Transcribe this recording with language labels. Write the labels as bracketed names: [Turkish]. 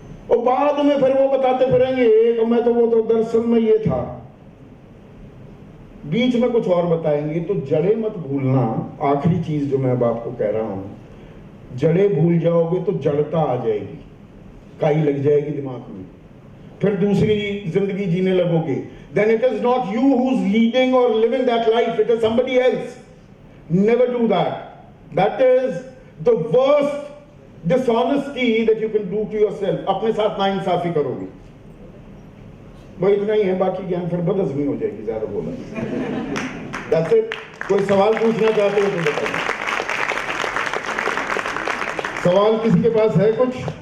[Hindi] और बाद में फिर वो बताते फिरेंगे कि मैं तो वो तो दरअसल में ये था, बीच में कुछ और बताएंगे। तो जड़े मत भूलना। आखिरी चीज जो मैं अब आपको कह रहा हूं, जड़े भूल जाओगे तो जड़ता आ जाएगी, काई लग जाएगी दिमाग में, फिर दूसरी जिंदगी जीने लगोगे। [English] Then it is not you who's leading or living that life, it is somebody else. Never do that. That is the worst dishonesty that you can do to yourself. [Hindi] अपने साथ नाइंसाफी करोगे। वो इतना ही है, बाकी ज्ञान फिर बदहज़मी हो जाएगी ज्यादा बोला। [English] That's it. [Hindi] कोई सवाल पूछना चाहते हो तो बताइए। सवाल किसी के पास है कुछ?